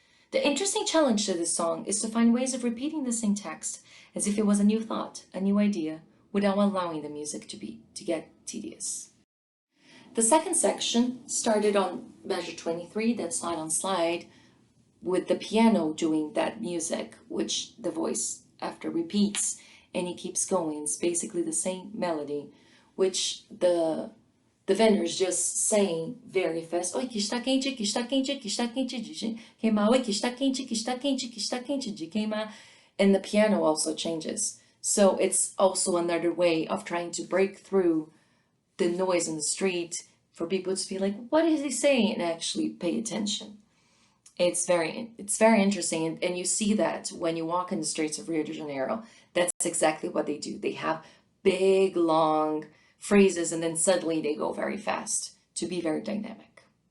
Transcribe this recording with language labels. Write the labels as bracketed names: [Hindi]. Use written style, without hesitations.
[English] The interesting challenge to this song is to find ways of repeating the same text as if it was a new thought, a new idea, without allowing the music to get tedious. The second section started on measure 23, that's slide on slide, with the piano doing that music, which the voice after repeats, and it keeps going. It's basically the same melody, which the vendor is just saying very fast, [Portuguese] oi, que está quente, que está quente, que está quente de queimar, oi, que está quente, que está quente, que está quente de queimar, [English] and the piano also changes. So it's also another way of trying to break through the noise in the street for people to be like, what is he saying, and actually pay attention. It's very interesting, and you see that when you walk in the streets of Rio de Janeiro. That's exactly what they do. They have big, long phrases, and then suddenly they go very fast to be very dynamic.